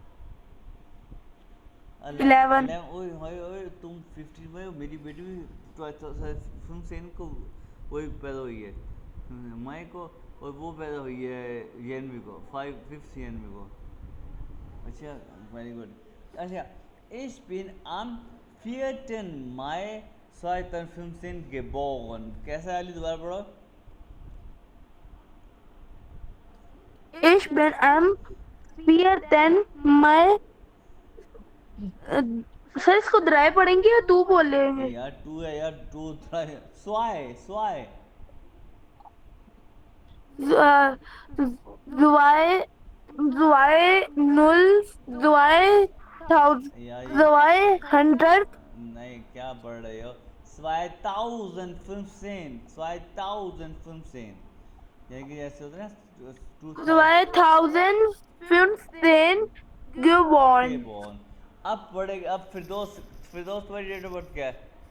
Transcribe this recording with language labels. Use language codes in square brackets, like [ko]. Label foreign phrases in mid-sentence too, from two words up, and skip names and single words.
[hi] 11. ओए होए ओए, तुम 15 में हो, मेरी बेटी भी फिल्म सेन को वही पैदा हुई है, मई को, और वो पैदा हुई है जनवरी को, 5th जनवरी को, अच्छा [en] very good. [hi] अच्छा, [de] ich bin am 4. Mai 2015 geboren, [hi] कैसा है अली, दोबारा पढ़ो। [de] Ich bin am 4. Mai. [hi] सर इसको द्राय पढ़ेंगे या तू बोलेंगे? यार टू है यार, टू [de] zwei zwei, Zwei, zwei, null, zwei, tausend, [hi] यार 200. नहीं, क्या पढ़ रहे हो, 2015, 2015, यानी कि जैसे होता है ना [de] 2015 geboren. geboren। [hi] अब पढ़ेगा, अब फिरदौस, फिरदौस तुम्हारी [en] date of birth [hi] क्या है?